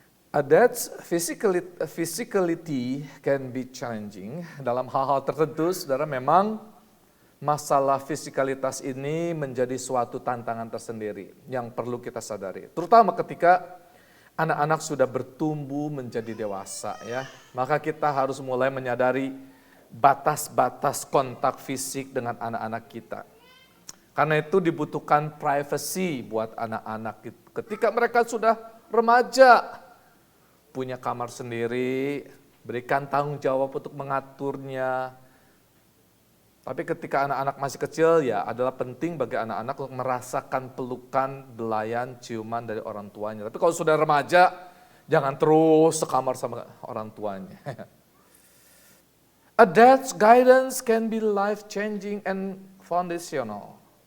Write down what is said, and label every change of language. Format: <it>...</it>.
<en>That's physicality can be challenging.</en> <id>Dalam hal-hal tertentu, saudara, memang masalah fisikalitas ini menjadi suatu tantangan tersendiri yang perlu kita sadari. Terutama ketika anak-anak sudah bertumbuh menjadi dewasa, ya. Maka kita harus mulai menyadari batas-batas kontak fisik dengan anak-anak kita. Karena itu dibutuhkan privacy buat anak-anak. Ketika mereka sudah remaja, punya kamar sendiri, berikan tanggung jawab untuk mengaturnya. Tapi ketika anak-anak masih kecil, ya adalah penting bagi anak-anak untuk merasakan pelukan, belayan, ciuman dari orang tuanya. Tapi kalau sudah remaja, jangan terus sekamar sama orang tuanya.</id> <en>A dad's guidance can be life-changing and foundational.</en>